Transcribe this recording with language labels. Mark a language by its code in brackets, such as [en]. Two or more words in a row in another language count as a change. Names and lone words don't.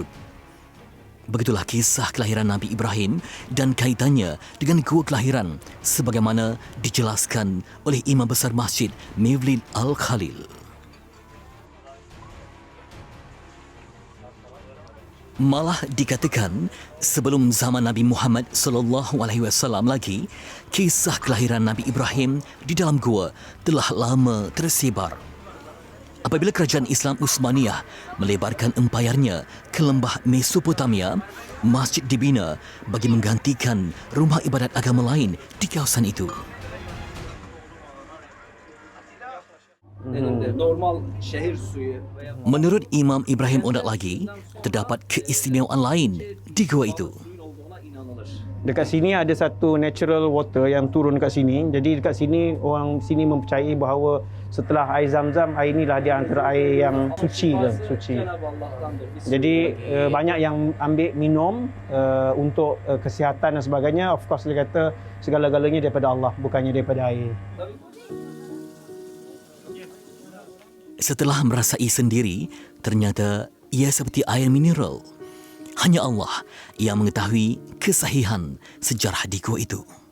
[ms] Begitulah kisah kelahiran Nabi Ibrahim dan kaitannya dengan gua kelahiran sebagaimana dijelaskan oleh Imam Besar Masjid Mevlid Al-Khalil. Malah dikatakan sebelum zaman Nabi Muhammad SAW lagi, kisah kelahiran Nabi Ibrahim di dalam gua telah lama tersebar. Apabila kerajaan Islam Utsmaniyah melebarkan empayarnya ke lembah Mesopotamia, masjid dibina bagi menggantikan rumah ibadat agama lain di kawasan itu. [tr] Normal şehir suyu veya [ms] Menurut Imam Ibrahim Onat lagi, terdapat keistimewaan lain di gua itu. [tr] suyun olduğuna inanılır. [ms] Dekat sini ada satu [en] natural water [ms] yang turun dekat sini. Jadi dekat sini orang sini mempercayai bahawa setelah air Zam-Zam, air inilah dia antara air yang suci lah, suci. [tr] Cenab-ı Allah'tandır. Biz [ms] Jadi banyak yang ambil minum untuk kesihatan dan sebagainya. [en] Of course [ms] dia kata segala-galanya daripada Allah, bukannya daripada air. Setelah merasai sendiri, ternyata ia seperti air mineral. Hanya Allah yang mengetahui kesahihan sejarah di gua itu.